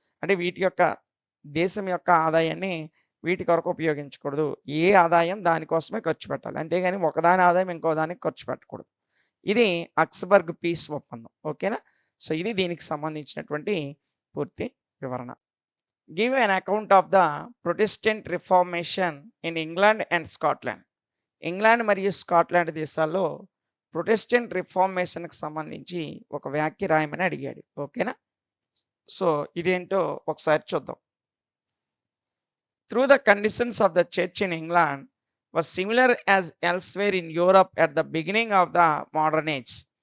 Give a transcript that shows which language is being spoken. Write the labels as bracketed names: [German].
[Telugu] అంటే వీటి యొక్క దేశం యొక్క ఆదాయాన్ని వీటి కొరకు ఉపయోగించకూడదు. ఏ ఆదాయం దానికోసమే ఖర్చు పెట్టాలి, అంతేగాని ఒకదాని ఆదాయం ఇంకో దానికి ఖర్చు పెట్టకూడదు. ఇది అక్స్బర్గ్ పీస్ ఒప్పందం. ఓకేనా. సో ఇది దీనికి సంబంధించినటువంటి పూర్తి వివరణ. [English] Give an account of the Protestant Reformation in England and Scotland. [Telugu] England మరియు స్కాట్లాండ్ దేశాల్లో ప్రొటెస్టెంట్ రిఫార్మేషన్కి సంబంధించి ఒక వ్యాఖ్య రాయమని అడిగాడు. ఓకేనా. సో ఇదేంటో ఒకసారి చూద్దాం. [English] Through the conditions of the church in England was similar as elsewhere in Europe at the beginning of the modern age.